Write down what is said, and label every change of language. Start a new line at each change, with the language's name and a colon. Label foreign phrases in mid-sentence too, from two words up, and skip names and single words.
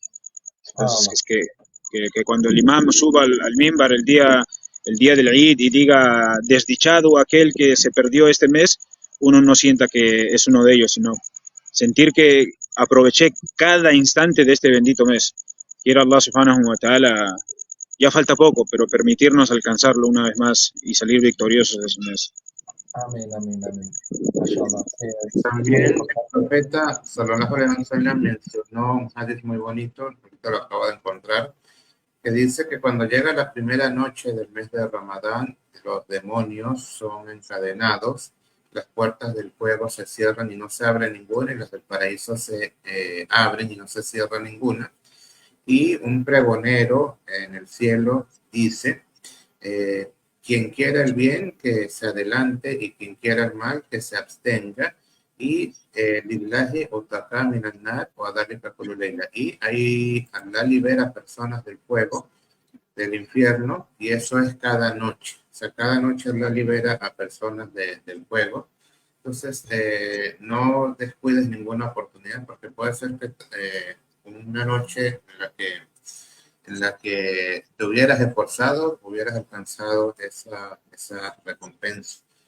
Spanish: Entonces, es que cuando el imam suba al mimbar el día del Eid y diga desdichado aquel que se perdió este mes, uno no sienta que es uno de ellos, sino sentir que aproveché cada instante de este bendito mes. Quiera Allah
Arabic: سبحانه وتعالى,
Spanish: ya falta poco, pero permitirnos alcanzarlo una vez más y salir victoriosos de ese mes. Amén, amén, amén. Mashallah. También el profeta
Arabic: صلى الله عليه وسلم
Spanish: mencionó un hadith muy bonito, ahorita lo acabo de encontrar, que dice que cuando llega la primera noche del mes de Ramadán, los demonios son encadenados, las puertas del fuego se cierran y no se abre ninguna, y las del paraíso se abren y no se cierra ninguna. Y un pregonero en el cielo dice, quien quiera el bien, que se adelante, y quien quiera el mal, que se abstenga.
Arabic: Y ولله عتقاء من النار وذلك كل ليلة.
Spanish: Y ahí Allah libera personas del fuego, del infierno, y eso es cada noche. O sea, cada noche Allah libera a personas del fuego. Entonces, no descuides ninguna oportunidad, porque puede ser que una noche en la que te hubieras esforzado, hubieras alcanzado esa recompensa.